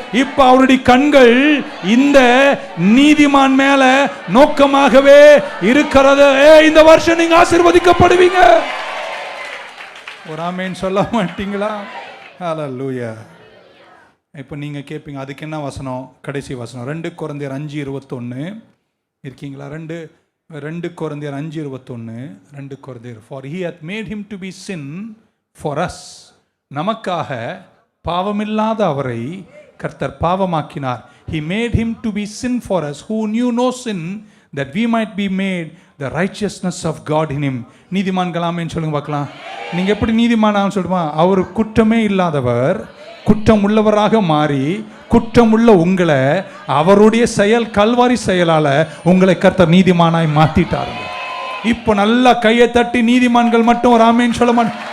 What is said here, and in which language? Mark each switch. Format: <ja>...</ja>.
<ta>இப்போ அவருடைய கண்கள் இந்த நீதிமான் மேல நோக்கமாகவே இருக்கிறது. இந்த வருஷம் நீங்க ஆசீர்வதிக்கப்படுவீங்க. ஒரு ஆமேன் சொல்ல மாட்டீங்களா? ஹல்லேலூயா. இப்போ நீங்கள் கேட்பீங்க, அதுக்கு என்ன வசனம்? கடைசி வசனம் 2 கொரிந்தியர் 5:21 இருக்கீங்களா? 2 கொரிந்தியர் 5:21.</ta> <en>2 கொரிந்தியர், for he hath made him to be sin for us.</en> <ta>நமக்காக பாவமில்லாத அவரை கர்த்தர் பாவமாக்கினார்.</ta> <en>He made him to be sin for us who knew no sin, that we might be made the righteousness of God in him.</en> <ta>நீதிமான்கள் ஆமென் சொல்லுங்க பார்க்கலாம். நீங்க எப்படி நீதிமானான்னு சொல்லுமா? அவர் குற்றமே இல்லாதவர் குற்றம் உள்ளவராக மாறி குற்றம் உள்ள உங்களை அவருடைய செயல் கல்வாரி செயலால உங்களை கர்த்தர் நீதிமானாய் மாத்திட்டாருங்க. இப்போ நல்லா கையை தட்டி நீதிமான்கள் மட்டும் ஒரு ஆமேன்னு சொல்ல மாட்டேன்.</ta>